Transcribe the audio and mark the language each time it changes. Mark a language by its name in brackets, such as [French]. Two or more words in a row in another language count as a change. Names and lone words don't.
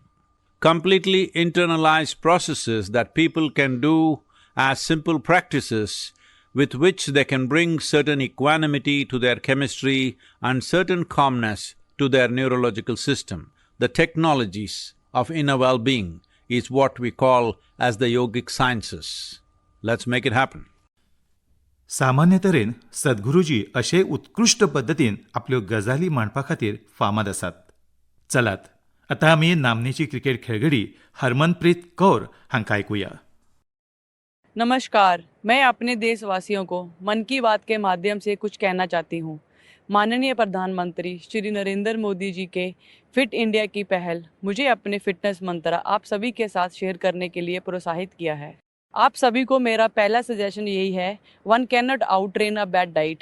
[English] Completely internalized processes that people can do as simple practices with which they can bring certain equanimity to their chemistry and certain calmness to their neurological system. The technologies of inner well-being is what we call as the yogic sciences. Let's make it happen. [Konkani] सामान्य तरेन सद्गुरूजी अशे उत्कृष्ट पद्दतीन आपल्यो गजाली मांडपा खातीर फामाद आसात. चलात, आतां आमी नामनेची क्रिकेट खेळगडी हरमनप्रीत कौर हांकां आयकुया. [Hindi] नमस्कार, मैं अपने देशवासियों को मन की बात के माध्यम से कुछ कहना चाहती हूँ. माननीय प्रधानमंत्री श्री नरेंद्र मोदी जी के फिट इंडिया की पहल मुझे अपने फिटनेस मंत्र आप सभी के साथ शेयर करने के लिए प्रोत्साहित किया है. आप सभी को मेरा पहला सजेशन यही है, [English] one can not out train a bad diet.